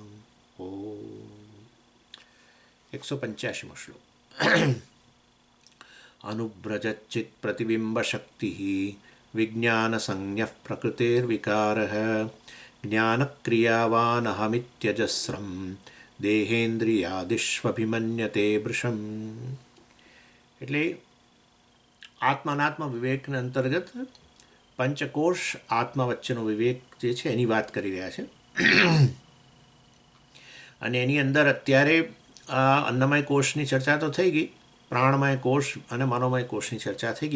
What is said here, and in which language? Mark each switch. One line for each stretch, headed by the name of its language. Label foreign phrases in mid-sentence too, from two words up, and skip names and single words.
Sanskrit: ओम 185 श्लोक। अनुव्रजच्चित् प्रतिबिम्बशक्तिः विज्ञानसंज्ञः प्रकृतेर्विकारः ज्ञानक्रियावानहमित्यजस्रं देहेन्द्रियादिष्वभिमन्यते वृषम्।
Gujarati: એટલે આત્માનાત્મ વિવેકના અંતર્ગત પંચકોશ આત્મા વચ્ચેનો વિવેક જે છે એની વાત કરી રહ્યા છે. અને એની અંદર અત્યારે અન્નમય કોષની ચર્ચા તો થઈ ગઈ, પ્રાણમય કોષ અને મનોમય કોષની ચર્ચા થઈ ગઈ.